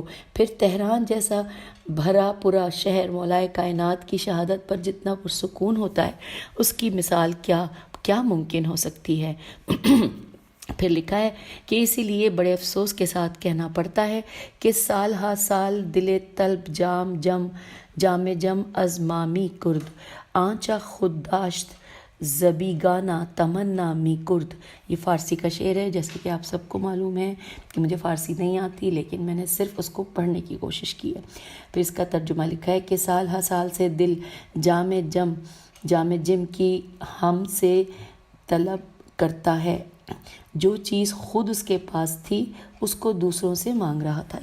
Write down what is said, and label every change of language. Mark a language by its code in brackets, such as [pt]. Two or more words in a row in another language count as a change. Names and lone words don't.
[ur] پھر تہران جیسا بھرا پورا شہر مولائے کائنات کی شہادت پر جتنا پرسکون ہوتا ہے، اس کی مثال کیا ممکن ہو سکتی ہے؟ پھر لکھا ہے کہ اسی لیے بڑے افسوس کے ساتھ کہنا پڑتا ہے کہ [fa] سال ہا سال دل طلب جام جم از مامی کرد آنچا خود داشت زبیگانہ تمنا می کرد۔ [ur] یہ فارسی کا شعر ہے، جیسے کہ آپ سب کو معلوم ہے کہ مجھے فارسی نہیں آتی، لیکن میں نے صرف اس کو پڑھنے کی کوشش کی ہے۔ پھر اس کا ترجمہ لکھا ہے کہ سال ہا سال سے دل جام جم کی ہم سے طلب کرتا ہے، جو چیز خود اس کے پاس تھی اس کو دوسروں سے مانگ رہا تھا۔